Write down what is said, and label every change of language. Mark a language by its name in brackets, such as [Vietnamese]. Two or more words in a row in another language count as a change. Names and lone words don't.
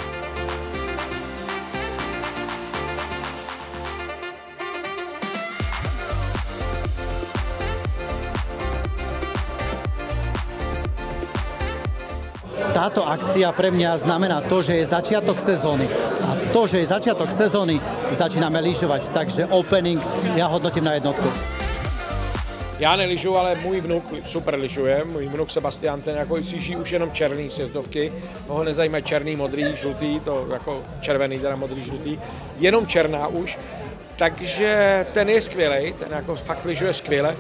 [Slovak] Táto akcia pre mňa znamená to, že je začiatok sezóny. A to, že je začiatok sezóny, začínáme lyžovať. Takže opening ja hodnotím na jednotku. [Czech] Já nelyžuju, ale můj vnuk super lyžuje. Můj vnuk Sebastian, ten jako cíží už jenom černý sjezdovky. Ho nezajímají černý, modrý, žlutý, to jako červený, teda modrý, žlutý. Jenom černá už. Takže ten je skvělej, ten jako fakt lyžuje skvěle.